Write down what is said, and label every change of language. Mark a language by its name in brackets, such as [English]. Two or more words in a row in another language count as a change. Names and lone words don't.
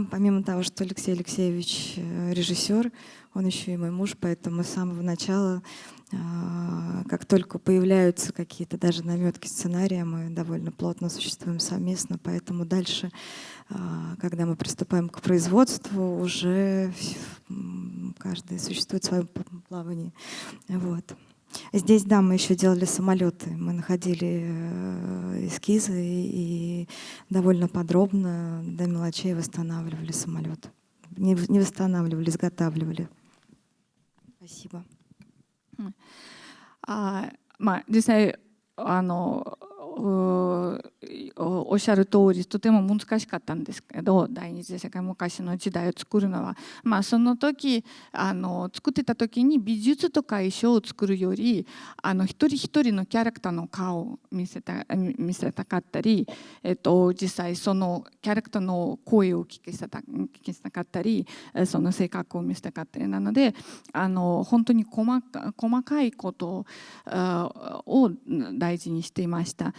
[Russian] Помимо того, что Алексей Алексеевич режиссер, он еще и мой муж, поэтому с самого начала, как только появляются какие-то даже наметки сценария, мы довольно плотно существуем совместно, поэтому дальше, когда мы приступаем к производству, уже каждый существует в своем плавании. Вот. Здесь, да, мы еще делали самолеты. Мы находили эскизы и довольно подробно до мелочей восстанавливали самолет. Не восстанавливали, изготавливали. Спасибо. [Japanese] 実際おっしゃる通りとても難しかったんですけど第二次世界昔の時代を作るのは、その時作ってた時に美術とか衣装を作るより一人一人のキャラクターの顔を見せたかったり、実際そのキャラクターの声を聞きせたかったりその性格を見せたかったりなので本当に細かいことを大事にしていました。